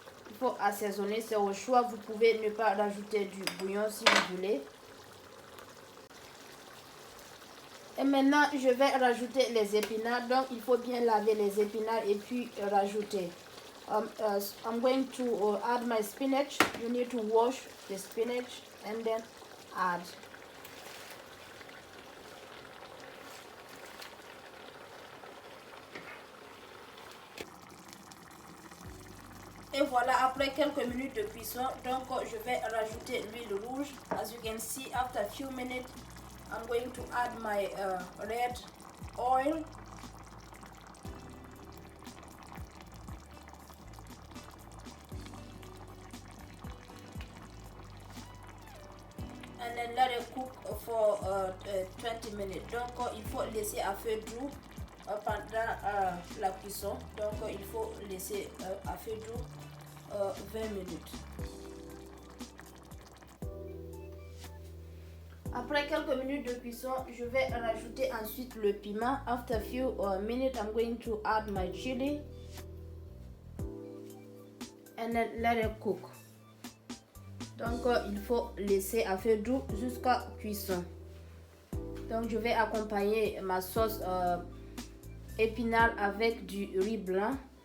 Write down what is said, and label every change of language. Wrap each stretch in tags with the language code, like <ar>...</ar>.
<fr>Il faut assaisonner, c'est au choix. Vous pouvez ne pas rajouter du bouillon si vous voulez. Et maintenant, je vais rajouter les épinards. Donc, il faut bien laver les épinards et puis rajouter.</fr> <en>I'm going to add my spinach. You need to wash the spinach and then add.</en> <fr>Et voilà, après quelques minutes de cuisson, donc je vais rajouter l'huile rouge.</fr> <en>As you can see, after a few minutes, I'm going to add my red oil. And then let it cook for 20 minutes.</en> <fr>Donc il faut laisser à feu doux pendant la cuisson. Donc il faut laisser à feu doux 20 minutes. Après quelques minutes de cuisson, je vais rajouter ensuite le piment.</fr> <en>After a few minutes, I'm going to add my chili and then let it cook.</en> <fr>Donc il faut laisser à feu doux jusqu'à cuisson. Donc je vais accompagner ma sauce épinard avec du riz blanc.</fr>